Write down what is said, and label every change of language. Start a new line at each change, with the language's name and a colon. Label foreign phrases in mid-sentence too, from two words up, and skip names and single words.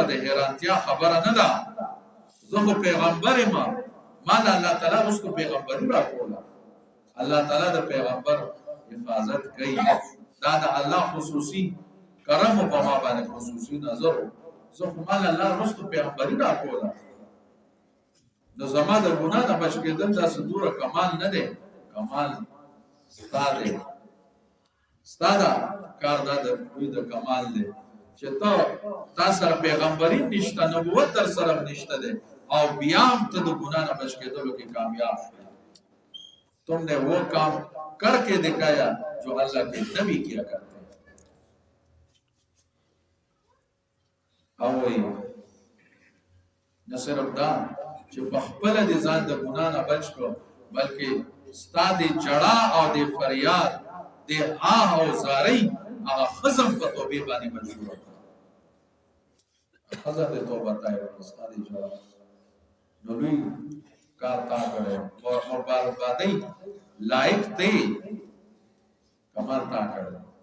Pashto: د حیرانتیا خبره نه ده زه خو پیغمبر یم ما الله تعالی اوس پیغمبري راکوله الله تعالی د پیغمبر حفاظت کوي دا د الله خصوصي کرم په ما باندې خصوصي نظر زه خو مال الله رستو پیغمبري راکوله نو زما د ګناه نه بچ کېدل دا څومره کمال نه دی کمال ستاده کار دا د کمال دی چې تا سره پیغمبري نشته نبوت در سره نشته دی او بیا هم ته د ګناه نه بچ کېدلو کې کامیاب شې
Urdu: تم نے وہ کام کر کے دکھایا جو اللہ کے نبی کیا کرتے ہیں
Pashto: او وی نه صرف دا چې په خپل د ځان د ګناه نه بچ کو بلکې ستاد جړه او د فریاد د آه او زاری هغه خزم په توبې باندې منشور خزم د توبه تای ستاد جړه نو لوی کار تا کړو او بربادي لایق ته کمال تا کړو